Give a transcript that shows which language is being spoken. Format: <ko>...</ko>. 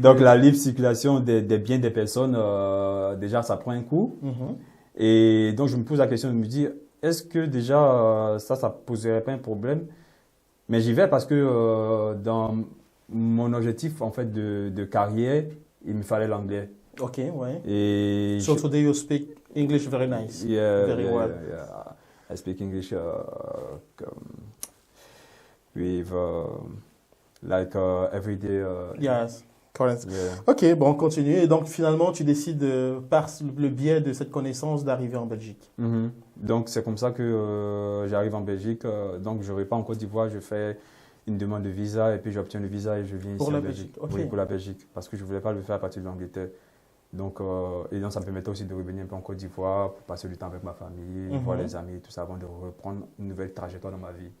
<fr>Donc la libre circulation des biens des personnes, déjà, ça prend un coup. Et donc, je me pose la question de me dire, est-ce que déjà, ça poserait pas un problème Mais j'y vais parce que dans mon objectif en fait de carrière, il me fallait l'anglais. Ok, ouais. Et</fr> <en>So today you speak English very nice. Very well. yeah. I speak English with like every day. Yes, correct. Yeah.</en> <fr>Ok, bon, on continue. Et donc, finalement, tu décides, par le biais de cette connaissance, d'arriver en Belgique. Mhm. Donc c'est comme ça que j'arrive en Belgique. Donc je ne vais pas en Côte d'Ivoire, je fais une demande de visa et puis j'obtiens le visa et je viens Pour la en Belgique. Belgique, ok. Oui, pour la Belgique, parce que je ne voulais pas le faire à partir de l'Angleterre. Donc, et donc ça me permettait aussi de revenir un peu en Côte d'Ivoire pour passer du temps avec ma famille, voir les amis, tout ça, avant de reprendre une nouvelle trajectoire dans ma vie.</fr>